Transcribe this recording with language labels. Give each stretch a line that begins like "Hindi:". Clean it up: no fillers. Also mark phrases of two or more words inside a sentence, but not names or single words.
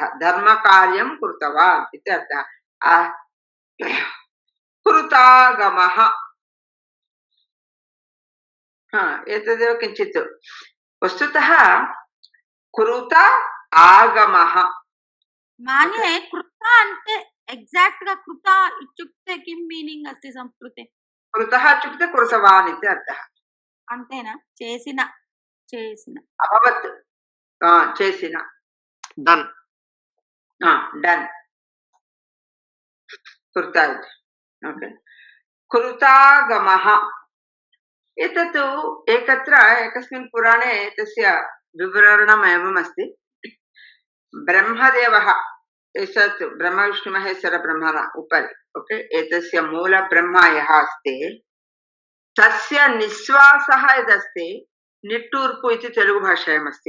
Sanskrit: धर्मकार्यं कृतवान् इति अर्थः। कृतागमः, एतदेव किञ्चित् वस्तुतः कृत आगमः। मान्ये कृत
Telugu: అంటే ఎగ్జాక్ట్ గా
Sanskrit: कृत इत्युक्ते किं मीनिंग् अस्ति संस्कृते? कृतः इत्युक्ते कृतवान् इति अर्थः।
Telugu: అంతేనా? చేసిన చేసిన अभवत्, చేసిన,
English: डन्,
Sanskrit: डन्, कृत इति। ओके, कृतागमः एतत् एकत्र एकस्मिन् पुराणे तस्य विवरणम् एवम् अस्ति। ब्रह्मदेवः, एतत् ब्रह्मविष्णुमहेश्वरब्रह्मण उपरि, ओके, एतस्य मूलब्रह्म यः अस्ति तस्य निःश्वासः यदस्ति, निट्टूर्पु इति तेलुगु भाषायाम् अस्ति।